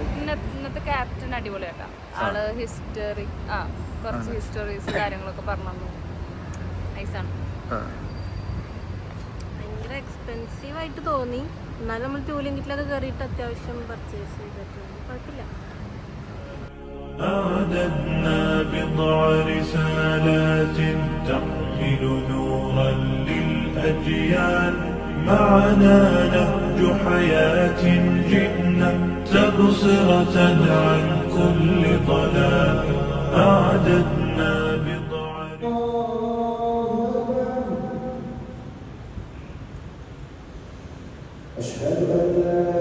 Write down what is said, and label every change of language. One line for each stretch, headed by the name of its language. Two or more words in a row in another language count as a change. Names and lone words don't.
Malayalam: ഇന്നത്തെ ക്യാപ്റ്റൻ അടിപൊളിയാക്കാം. ആള് ഹിസ്റ്ററി കുറച്ച് ഹിസ്റ്ററീസ് കാര്യങ്ങളൊക്കെ പറഞ്ഞു. നൈസാണ്. ഭയങ്കര എക്സ്പെൻസീവ് ആയിട്ട് തോന്നി. എന്നാലും നമ്മൾ ടൂലിംഗ് കിറ്റിലൊക്കെ കയറിയിട്ട് അത്യാവശ്യം പർച്ചേസ് ചെയ്തിട്ടുണ്ട്. കുഴപ്പമില്ല.
Arabic: أعددنا بضع رسالات تحمل نورا للأجيال معنا نهج حياة جئنا تبصرة عن كل ضلال أعددنا بضع أشهد أن لا